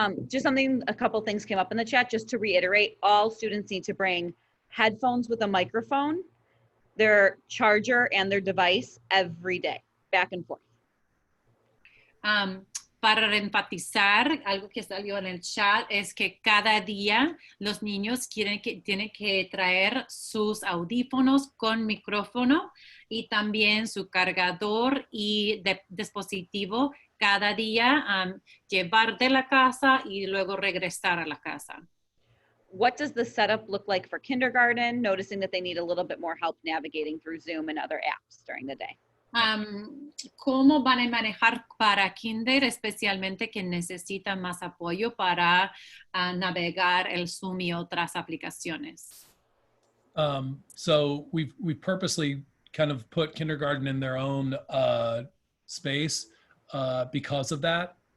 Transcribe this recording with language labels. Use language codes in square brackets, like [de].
[en] Just a couple things came up in the chat. Just to reiterate, all students need to bring headphones with a microphone, their charger, and their device every day, back and forth. [es] Para reenfatizar, algo que salió en el chat es que cada día los niños tienen que traer sus audífonos con micrófono y también su cargador y dispositivo cada día, llevar de la casa y luego regresar a la casa. [en] What does the setup look like for kindergarten, noticing that they need a little bit more help navigating through Zoom and other apps during the day? [es] ¿Cómo van a manejar para kinder, especialmente que necesitan más apoyo para navegar el Zoom y otras aplicaciones? [en] So we've purposely kind of put kindergarten in their own space because of that.